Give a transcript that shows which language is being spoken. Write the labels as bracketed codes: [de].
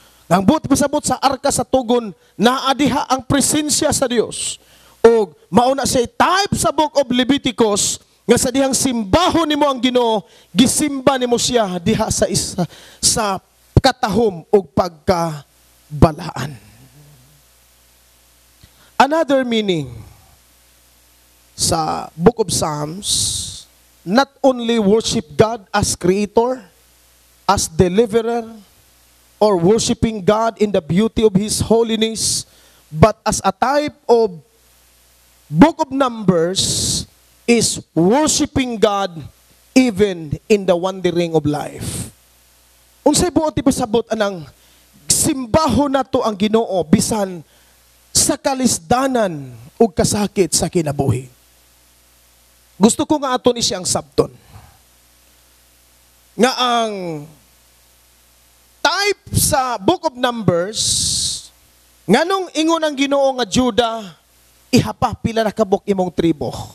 [ceb] Ang buot pasabot sa arka sa tugon, naadiha ang presensya sa Dios. O mauna siya'y type sa book of Leviticus, nga sa dihang simbahon nimo ang Ginoo, gisimba nimo siya diha sa katahom ug pagkabalaan. [en] Another meaning sa Book of Psalms, not only worship God as Creator, as Deliverer, or worshiping God in the beauty of His holiness, but as a type of Book of Numbers, is worshiping God even in the wandering of life. [ceb] Unsay buot ipasabot anang simbaho nato ang Ginoo bisan sa kalisdanan ug kasakit sa kinabuhi. Gusto ko nga aton isiyang sabton nga ang type sa Book of Numbers nganong ingon ang Ginoo nga Juda, ihapa pila na kabuk imong tribo.